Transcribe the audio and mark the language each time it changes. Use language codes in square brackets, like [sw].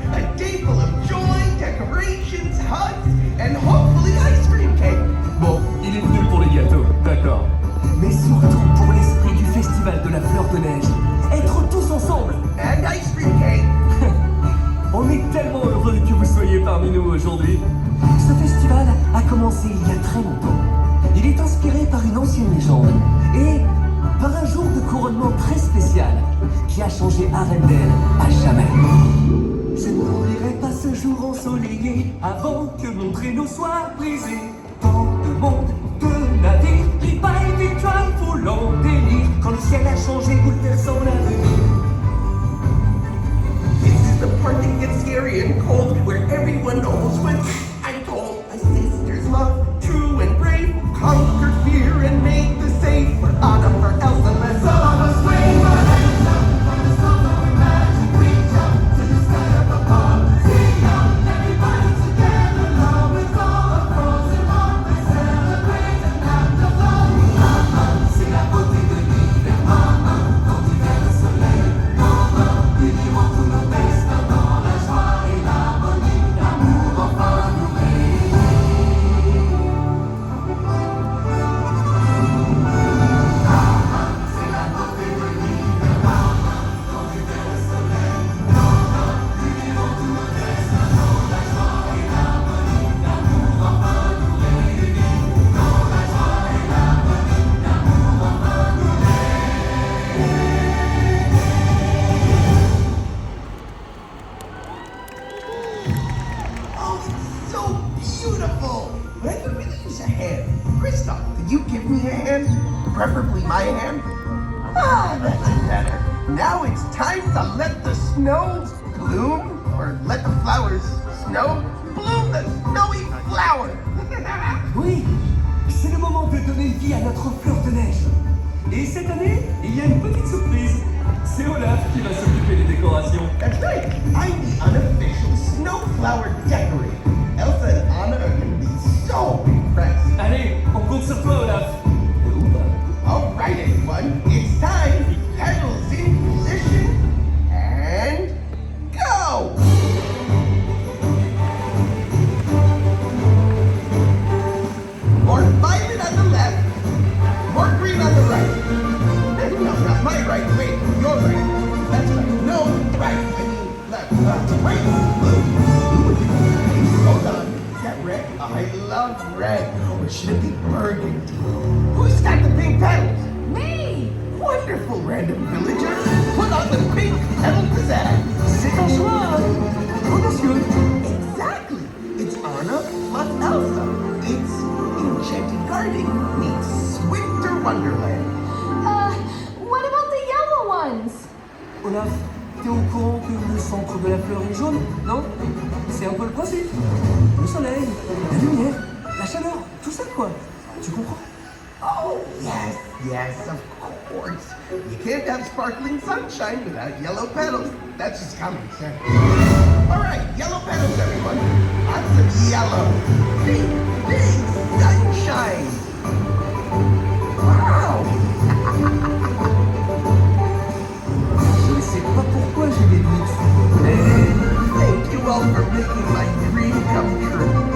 [en] A day full of joy, decorations, hugs, and hopefully ice cream cake. [fr] Bon, il est venu pour les gâteaux, d'accord. Mais surtout pour l'esprit du festival de la fleur de neige. Être tous ensemble. [en] And ice cream cake. [fr] On est tellement heureux que vous soyez parmi nous aujourd'hui. Ce festival a commencé il y a très longtemps. Il est inspiré par une ancienne légende et par un jour de couronnement très spécial qui a changé Arendelle à jamais. Je n'oublierai pas ce jour ensoleillé avant que mon traîneau soit brisé. Tant de monde, de navires, ripailles, victoires, foulant délire. Quand le ciel a changé, bouleversant l'avenir. [en] This is the part that gets scary and cold, where everyone almost went. I'm told a sister's love, true and brave, conquered fear and made the safe. For Anna, for Elsa, let's all of us wave our hands up for the song of our magic. Reach up to the sky up above. Sing out, everybody together. Love is all across the world. Let's celebrate and have the fun. [fr] Mama, c'est la beauté de l'hiver. Mama, quand il fait le soleil. Mama, vivons tout le destin dans la joie et l'harmonie. L'amour enfin nous réunit. [en] Oh, it's so beautiful! But I could really use a hand. Kristoff, could you give me a hand? Preferably my hand? Ah, that's better. Now it's time to let the snow bloom, or let the flowers snow bloom the snowy flower. [fr] Oui, c'est le moment de donner vie à notre fleur de neige. Et cette année, il y a une petite surprise. C'est Olaf qui va s'occuper des décorations. [en] That's right. I'm the unofficial snowflower decorator. Elsa and Anna are going to be so impressed. [fr] Allez, on compte sur toi, Olaf. [en] All right, everyone, it's time. Petals in position and go. More violet on the left, more green on the right. No, not my right. Wait, your right. That's right. No, right. I mean left. Right. Blue. Blue. Hold on. Is that red? I love red. Or should it be burgundy? Who's got the pink petals? Me! Wonderful, random villager. Put on the pink petal pizzazz. [fr] C'est un choix audacieux. [en] Exactly. It's Anna plus Elsa. It's Enchanted Garden meets Winter Wonderland. What about the yellow ones? [fr] Olaf, t'es au courant que le centre de la fleur est jaune, non? C'est un peu le principe. Le soleil, la lumière, la chaleur, tout ça quoi. Tu comprends? [en] Oh, yes, yes, of course. You can't have sparkling sunshine without yellow petals. That's just common sense. All right, yellow petals, everyone. Lots of yellow. Big, big sunshine. Wow. [fr] Je ne sais pas pourquoi j'ai des doutes, mais [en] Thank you all for making my dream come true.